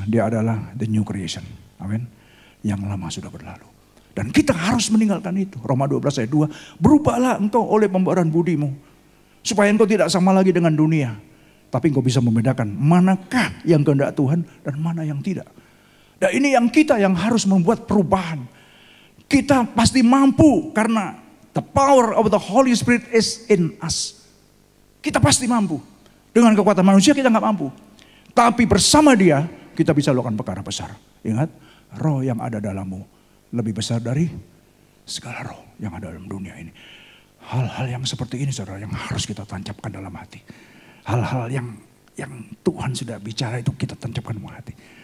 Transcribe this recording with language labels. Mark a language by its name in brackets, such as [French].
[Indonesian] Dia adalah [English] the new creation. [Indonesian] Amin. Yang lama sudah berlalu. Dan kita harus meninggalkan itu. Roma 12 ayat 2. Berubahlah engkau oleh pembaharuan budimu. Supaya engkau tidak sama lagi dengan dunia. Tapi engkau bisa membedakan manakah yang kehendak Tuhan dan mana yang tidak. Dan ini yang kita yang harus membuat perubahan. Kita pasti mampu karena [English] the power of the Holy Spirit is in us. [Indonesian] Kita pasti mampu. Dengan kekuatan manusia kita nggak mampu. Tapi bersama dia kita bisa lakukan perkara besar. Ingat, roh yang ada dalammu lebih besar dari segala roh yang ada dalam dunia ini. Hal-hal yang seperti ini saudara yang harus kita tancapkan dalam hati. Hal-hal yang Tuhan sudah bicara itu kita tancapkan dalam hati.